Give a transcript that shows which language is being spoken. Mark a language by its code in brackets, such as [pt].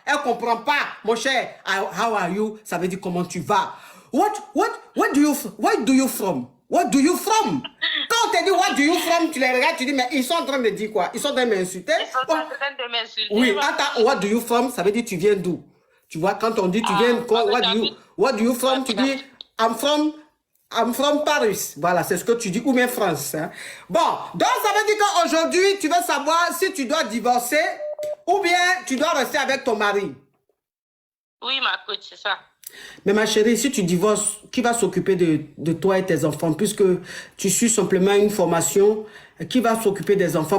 [fr] Elle comprend pas, mon cher. [en] How are you? [fr] Ça veut dire comment tu vas. [en] Where do you from? What do you from? [fr] Quand on te dit [en] what do you from, [fr] tu les regardes, tu dis mais ils sont en train de dire quoi? Ils sont en train de m'insulter? Ils sont en train de m'insulter. Oui, attends, [en] what do you from, [fr] ça veut dire tu viens d'où? Tu vois, quand on dit tu viens quoi? [en] What do you from? [fr] Tu dis [en] I'm from Paris. [fr] Voilà, c'est ce que tu dis, ou bien France. Hein? Bon, donc ça veut dire qu'aujourd'hui, tu veux savoir si tu dois divorcer ou bien tu dois rester avec ton mari. Oui, ma coach, c'est ça. Mais ma chérie, si tu divorces, qui va s'occuper de toi et tes enfants? Puisque tu suis simplement une formation, qui va s'occuper des enfants?